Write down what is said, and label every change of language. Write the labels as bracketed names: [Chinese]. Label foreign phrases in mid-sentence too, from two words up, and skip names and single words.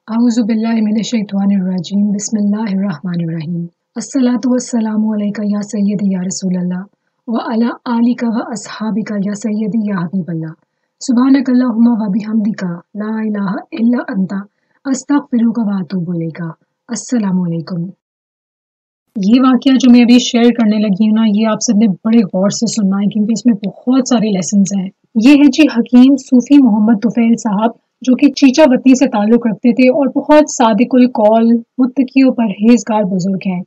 [Arabic] أعوذ بالله من الشيطان الرجيم بسم الله الرحمن الرحيم الصلاة والسلام عليك يا سيدي يا رسول الله وعلى آلك وأصحابك يا سيدي يا حبيب الله سبحانك اللهم وبحمدك لا إله إلا أنت أستغفرك وأتوب إليك. السلام عليكم. [Urdu] یہ واقعہ جو میں ابھی شیئر کرنے لگی ہوں نا، یہ آپ سب نے بڑے غور سے سننا ہے کیونکہ اس میں بہت سارے لیسنز ہیں. یہ ہے جی حکیم صوفی محمد طفیل صاحب، جو کہ چیچہ وطنی سے تعلق رکھتے تھے اور بہت صادق القول متقی اور پرہیزگار بزرگ ہیں.